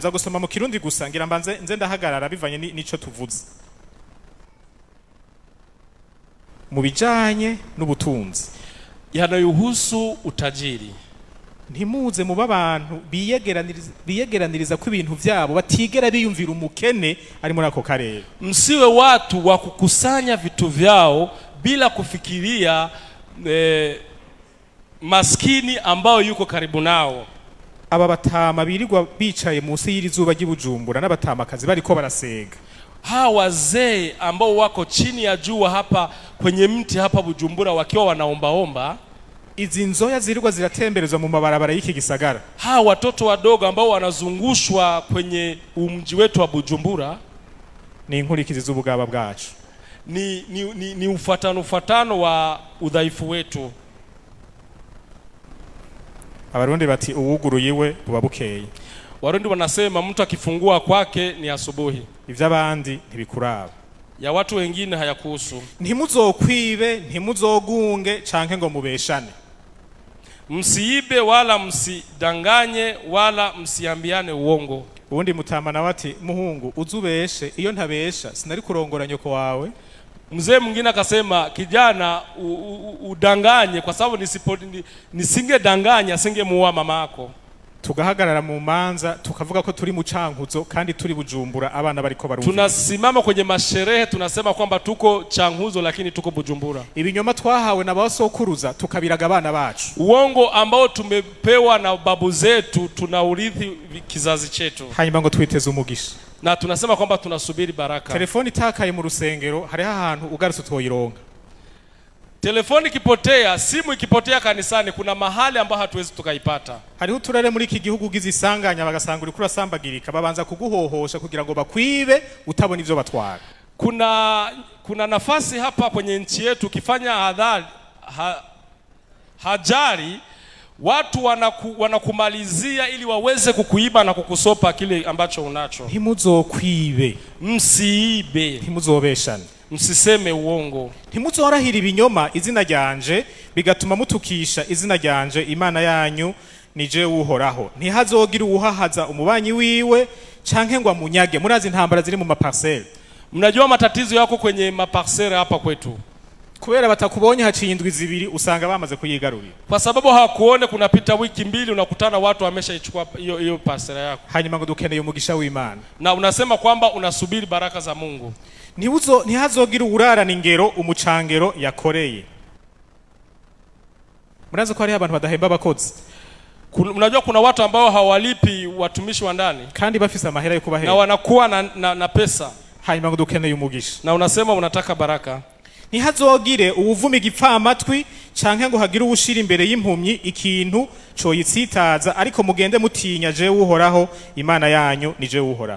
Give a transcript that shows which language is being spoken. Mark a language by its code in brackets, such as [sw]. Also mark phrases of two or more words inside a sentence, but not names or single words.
[rn] Nza gusoma mu Kirundi gusa ngira mbanze nze ndahagarara bivanye nico tuvuze. Mu bijanye n'ubutunzi [sw] yanayohusu utajiri, [rn] ntimuze mu babantu biyegeraniriza ko ibintu vyabo batigera biyumvira umukene ari muri ako karere. [sw] Msiwe watu wa kukusanya vitu vyao bila kufikiria maskini ambao yuko karibu nao. [rn] Aba batama birirwa bicaye munsi y'irizuba ry'Ibujumbura n'abatamakazi bariko barasega. [sw] Hawa wazee ambao wako chini ya jua hapa kwenye mti hapa Bujumbura wakiwa wanaombaomba. [rn] izi nzoya zirirwa ziratemberezwa mu mabarabara y'iki gisagara, [sw] hawa watoto wadogo ambao wanazungushwa kwenye mji wetu wa Bujumbura, [rn] ni inkurikizi z'ubugaba bwacu, [sw] ni ufatano wa udhaifu wetu. [rn] Abarundi bati uwuguruyiwe buba bukeye. [sw] Warundi wanasema mtu akifungua kwake ni asubuhi. [rn] Ivy'abandi ntibikuraba, [sw] ya watu wengine hayakuhusu. [rn] Ntimuzokwibe, ntimuzogunge canke ngo mubeshane. [sw] Msiibe wala msidanganye wala msiambiane uongo. [rn] Ubundi Mutama nawe ati muhungu uzubeshe, iyo ntabesha sinari kurongora nyoko wawe. [sw] Mzee mwingine akasema kijana udanganye kwa sababu nisingedanganya singemuoa mama yako. [rn] Tugahagarara mu manza tukavuga ko turi mu Cankuzo kandi turi Bujumbura, abana bariko barumva. [sw] Tunasimama kwenye masherehe tunasema kwamba tuko Cankuzo lakini tuko Bujumbura. [rn] Ibinyoma twahawe na basokuruza tukabiraga abana bacu. [sw] Uongo ambao tumepewa na babu zetu tunaurithi kizazi chetu. [rn] Hanyuma ngo twiteze umugisha. [sw] Na tunasema kwamba tunasubiri baraka. [rn] Telefoni itakaye mu rusengero hari ahantu ugarutse twoyironga. [sw] Telefoni kipotea, simu ikipotea kanisani, kuna mahali ambapo hatuwezi tukaipata. [rn] Hariho uturere muri iki gihugu gizisanganya bagasanga uri kurasambagirika, babanza kuguhohosha kugira ngo bakwibe utabona ivyo batwara. [sw] Kuna nafasi hapa kwenye nchi yetu ukifanya hajari watu wanakumalizia ili waweze kukuiba na kukusopa kile ambacho unacho. [rn] Ntimuzokwibe, [sw] msiibe, [rn] ntimuzobeshane, [sw] msiseme uongo, [rn] ntimuzorahira ibinyoma izina ryanje bigatuma mutukisha izina ryanje Imana yanyu nije uhoraho. Ntihazogira uwuhahaza umubanyi wiwe canke ngo amunyage. Murazi intambara ziri mu maparcelle. [sw] Mnajua matatizo yako kwenye maparcelle hapa kwetu. [rn] Kubera batakubonye haciye indwi zibiri usanga bamaze kuyigarurira. [sw] Kwa sababu hawakuone kunapita wiki mbili unakutana watu wameshaichukua hiyo parcela yako. [rn] Hanyuma ngo dukeneye umugisha w'Imana. [sw] Na unasema kwamba unasubiri baraka za Mungu. [rn] Ntihazogira urarana ingero umucangero yakoreye. Murazi ko hari abantu badahemba abakozi. [sw] Unajua kuna watu ambao hawalipi watumishi wa ndani [rn] kandi bafise amahera yo kubahera [sw] na wanakuwa na pesa. [rn] Hanyuma ngo dukeneye umugisha. [sw] Na unasema unataka baraka. [rn] Ntihazogire uwuvuma igipfamatwi canke ngo hagire uwushira imbere y'impumyi ikintu coyitsitaza, ariko mugende mutinya je uhoraho Imana yanyu nije uhoraho.